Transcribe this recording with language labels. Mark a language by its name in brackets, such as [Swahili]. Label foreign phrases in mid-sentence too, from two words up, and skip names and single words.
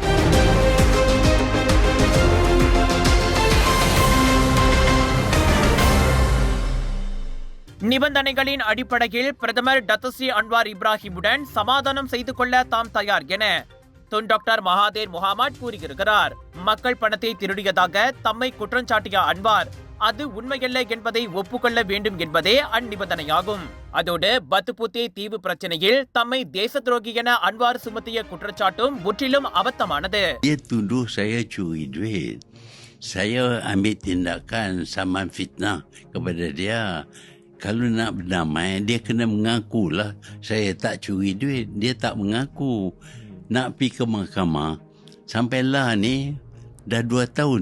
[Tamil] நிபந்தனைகளின் அடிப்படையில் பிரதமர் டத்துஸ்ரீ அன்வார் இப்ராஹிமுடன் சமாதானம் செய்து கொள்ள தாம் தயார் என துன் டாக்டர் மகாதேர் முகமது கூறியிருக்கிறார். மக்கள் பணத்தை திருடியதாக தம்மை குற்றஞ்சாட்டிய அன்வார் அது உண்மையல்ல என்பதை ஒப்புக்கொள்ள வேண்டும் என்பதே அந்நிபந்தனையாகும். அதோடு பத்துபுத்தே தீவு பிரச்சனையில் தம்மை தேச துரோகி என அன்வார் சுமத்திய குற்றச்சாட்டும் முற்றிலும் அபத்தமானது. [Malay] Saya ambil tindakan saman fitnah kepada dia. Kalau nak berdamai, dia kena mengakulah saya tak curi duit. Dia tak mengaku. Nak pergi ke mahkamah. Sampailah ni dah 2 tahun.